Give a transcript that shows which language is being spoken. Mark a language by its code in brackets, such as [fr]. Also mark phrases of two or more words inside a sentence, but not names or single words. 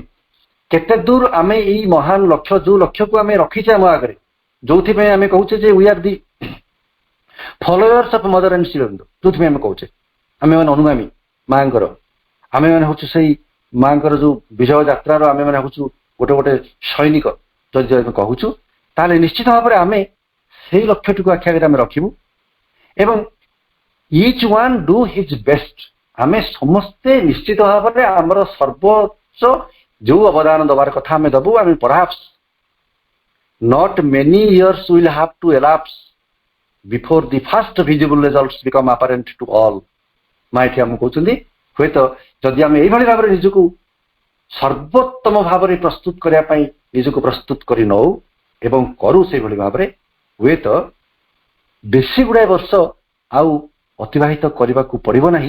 [or] କେତେ ଦୂର ଆମେ ଏଇ ମହାନ ଲକ୍ଷ୍ୟ, ଯୋଉ ଲକ୍ଷ୍ୟକୁ ଆମେ ରଖିଛେ ଆମ ଆଗରେ, ଯୋଉଥିପାଇଁ ଆମେ କହୁଛେ ଯେ [en] we are the followers of Mother and Sri Aurobindo, [or] ଯୋଉଥିପାଇଁ ଆମେ କହୁଛେ ଆମେମାନେ ଅନୁଗାମୀ ମାଙ୍କର, ଆମେମାନେ ହଉଛୁ ସେଇ ମାଙ୍କର ଯୋଉ ବିଜୟ ଯାତ୍ରାର ଆମେମାନେ ହଉଛୁ ଗୋଟେ ସୈନିକ ଯଦି ଆମେ କହୁଛୁ, ତାହେଲେ ନିଶ୍ଚିତ ଭାବରେ ଆମେ ସେଇ ଲକ୍ଷ୍ୟଟିକୁ ଆଖି ଆଗରେ ଆମେ ରଖିବୁ ଏବଂ [en] each one do his best. [or] ଆମେ ସମସ୍ତେ ନିଶ୍ଚିତ ଭାବରେ ଆମର ସର୍ବୋଚ୍ଚ ଯୋଉ ଅବଦାନ ଦେବାର କଥା ଆମେ ଦେବୁ। [en] ଆମେ ପରହାପ୍ସ not many years will have to elapse before the first visible results become apparent to all। [or] ମା ଏଠି ଆମକୁ କହୁଛନ୍ତି ହୁଏତ ଯଦି ଆମେ ଏଇଭଳି ଭାବରେ ନିଜକୁ ସର୍ବୋତ୍ତମ ଭାବରେ ପ୍ରସ୍ତୁତ କରିବା ପାଇଁ ନିଜକୁ ପ୍ରସ୍ତୁତ କରି ନଉ ଏବଂ କରୁ ସେଇଭଳି ଭାବରେ, ହୁଏତ ବେଶୀ ଗୁଡ଼ାଏ ବର୍ଷ ଆଉ ଅତିବାହିତ କରିବାକୁ ପଡ଼ିବ ନାହିଁ।